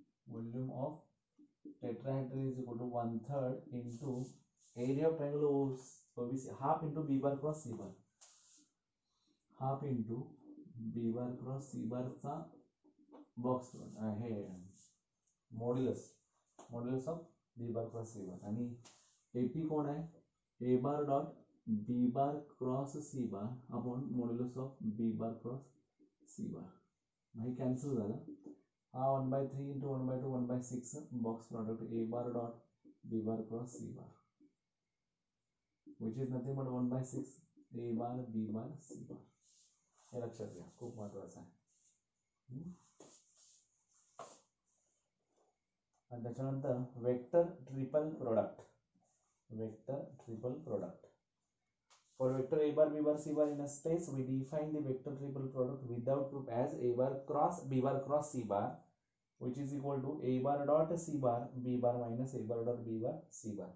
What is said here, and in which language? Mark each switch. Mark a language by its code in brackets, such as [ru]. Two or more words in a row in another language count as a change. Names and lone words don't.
[en] is equal to 1/3 into area of triangle OBC half into B bar cross C bar [mr] चा बॉक्स हे [en] modulus of B bar cross C bar [mr] आणि एपी कोण आहे [en] A bar dot B bar cross C bar upon modulus of B bar cross C bar. [mr] भाई कैंसिल झाला हा [en] 1/3 into 1/2 1/6 box product A bar dot B bar cross C bar which is nothing but 1/6 A bar B bar C bar [mr] हे लक्षात घ्या खूप महत्त्वाचं आहे आणि त्याच्यानंतर [en] vector triple product For vector A bar, B bar, C bar in a space, we define the vector triple product without proof as A bar cross B bar cross C bar, which is equal to A bar dot C bar B bar minus A bar dot B bar C bar.